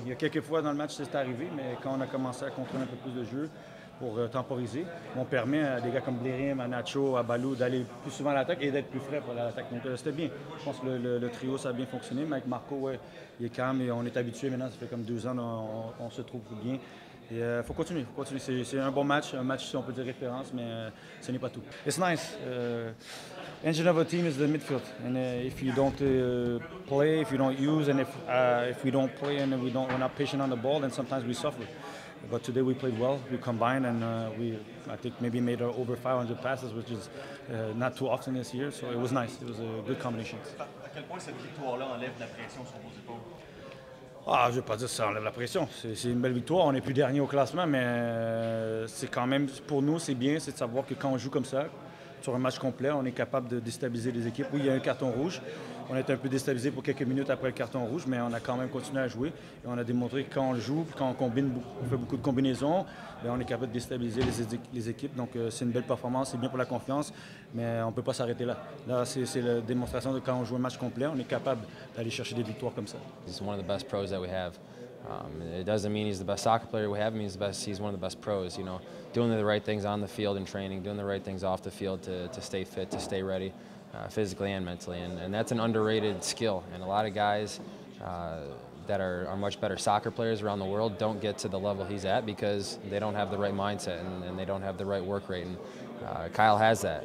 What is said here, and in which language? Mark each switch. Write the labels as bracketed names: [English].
[French] Il y a quelques fois dans le match c'est arrivé, mais quand on a commencé à contrôler un peu plus de jeu pour temporiser, on permet à des gars comme Blérim, à Nacho, à Balou d'aller plus souvent à l'attaque et d'être plus frais pour l'attaque. Donc c'était bien. Je pense que le trio ça a bien fonctionné, mais avec Marco, ouais, il est calme et on est habitué maintenant. Ça fait comme 2 ans, on se trouve bien. Et faut continuer, faut continuer. C'est un bon match, un match si on peut dire référence, mais ce n'est pas tout. [English] It's nice. Engine of a team is the midfield, and if you don't play, if you don't use, and if we don't play and we're not patient on the ball, then sometimes we suffer. But today we played well. We combined and I think maybe made over 500 passes, which is not too often this year. So it was nice. It was a good combination. [French] À quel point cette victoire-là enlève la pression sur vos épaules? Ah, je ne vais pas dire que ça enlève la pression. C'est une belle victoire. On n'est plus dernier au classement, mais c'est quand même, pour nous, c'est bien, c'est de savoir que quand on joue comme ça, sur un match complet, on est capable de déstabiliser les équipes. Oui, il y a un carton rouge. On a été un peu déstabilisé pour quelques minutes après le carton rouge, mais on a quand même continué à jouer. Et on a démontré que quand on joue, quand on fait beaucoup de combinaisons, on est capable de déstabiliser les équipes. Donc c'est une belle performance, c'est bien pour la confiance, mais on ne peut pas s'arrêter là. Là, c'est la démonstration de quand on joue un match complet, on est capable d'aller chercher des victoires comme ça. [English] He's one of the best pros that we have. It doesn't mean he's the best soccer player we have. It means he's one of the best pros. You know, doing the right things on the field in training, doing the right things off the field to stay fit, to stay ready, physically and mentally. And that's an underrated skill. And a lot of guys that are much better soccer players around the world don't get to the level he's at because they don't have the right mindset and they don't have the right work rate. And Kyle has that.